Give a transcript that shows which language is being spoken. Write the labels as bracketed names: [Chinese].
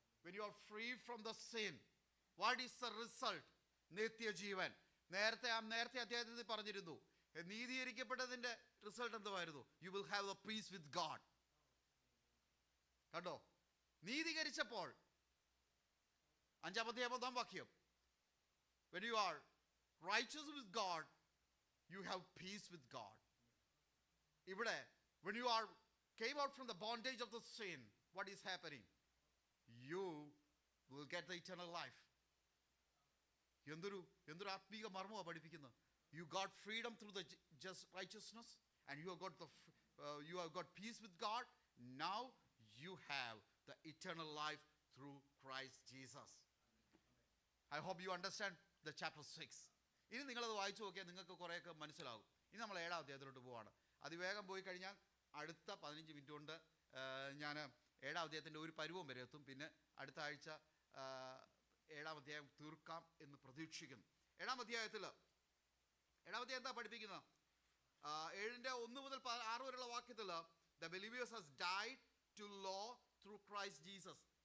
[English] when you are free from the sin, what is the result? [Malayalam] നിത്യജീവൻ. നേരത്തെ അധ്യായത്തിൽ പറഞ്ഞിരുന്നു, നീതീകരിക്കപ്പെട്ടതിന്റെ റിസൾട്ട് എന്തുവായിരുന്നു? [English] you will have a peace with God. [Malayalam] കണ്ടോ? നീതീകരിച്ചപ്പോൾ 5-ാമത്തെ 1-ാം വാക്യം, [English] when you are righteous with God, you have peace with God. [Malayalam] ഇവിടെ [English] when you are came out from the bondage of the sin, what is happening? You will get the eternal life. [Malayalam] എന്തൊരു ആത്മീക മർമ്മമാണ് പഠിപ്പിക്കുന്നത്. [English] You got freedom through the just righteousness, and you have got peace with God. Now you have the eternal life through Christ Jesus. I hope you understand the chapter 6. [Malayalam] ഇനി നിങ്ങളത് വായിച്ചു നോക്കിയാൽ നിങ്ങൾക്ക് കുറേയൊക്കെ മനസ്സിലാകും. ഇനി നമ്മൾ 7-ാം അധ്യായത്തിലോട്ട് പോവാണ്. അതിവേഗം പോയി കഴിഞ്ഞാൽ അടുത്ത 15 മിനിറ്റ് കൊണ്ട് ഞാൻ 7-ാം അധ്യായത്തിൻ്റെ ഒരു പരുവം വരെ എത്തും. പിന്നെ അടുത്ത ആഴ്ച 7-ാം അധ്യായം തീർക്കാം എന്ന് പ്രതീക്ഷിക്കുന്നു. 7-ാം അധ്യായം എന്താ പഠിപ്പിക്കുന്നത്? 7-ന്റെ 1 മുതൽ 6 വരെയുള്ള വാക്യത്തിൽ [English] the believers has died to law through Christ Jesus.